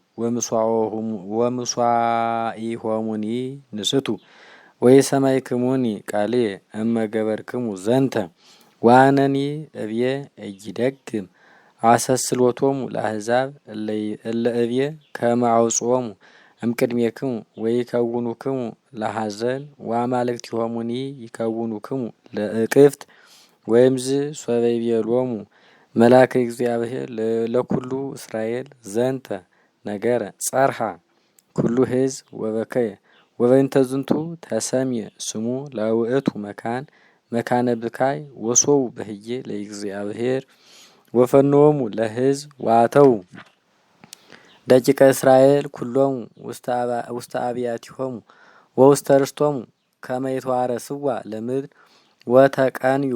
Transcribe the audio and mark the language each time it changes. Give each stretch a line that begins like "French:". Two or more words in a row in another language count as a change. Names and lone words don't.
Geez: ወምስዋኢሆሙኒ ንስቱ ወይሰማዕክሙኒ ቃልየ እመ ገበርክሙ ዘንተ ወአነኒ እብየ ኢይደግም አሰስሎቶሙ ለአሕዛብ እለ እብየ ከመ አውጽኦሙ እምቅድሜክሙ ወይከውኑክሙ ለሐዘን ወአማልክቲሆሙኒ ይከውኑክሙ ለእቅፍት ወይምዝ ሶበ ይቤሎሙ መልአከ እግዚአብሔር ለኩሉ እስራኤል ዘንተ ነገረ ጸርሐ ኩሉ ሕዝብ ወበከየ ወበእንተ ዝንቱ ተሰምየ ስሙ ለውእቱ መካነ ብካይ ወሶው በህዬ ለእግዚአብሔር ወፈኖሙ ለሕዝብ ዋተው ደቂቀ እስራኤል ኩሎሙ ውስተ አብያቲሆሙ ወውስተ ርስቶሙ ከመ ይትዋረስዋ ለምድር ወተቀንዩ